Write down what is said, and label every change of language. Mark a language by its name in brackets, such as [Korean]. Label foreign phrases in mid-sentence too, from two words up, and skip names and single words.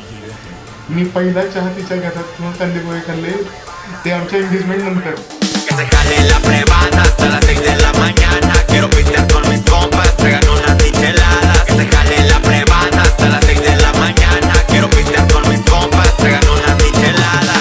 [Marathi] मी पहिला चहा तिच्या घरात किंवा कांदे पोहे खाल्ले ते आमच्या एंगेजमेंट नंतर. [Spanish] Que se jale la privada hasta las 6 de la mañana. Quiero pistear con mis compas, traigan unas micheladas. Que se jale la privada hasta las 6 de la mañana. Quiero pistear con mis compas, traigan unas micheladas.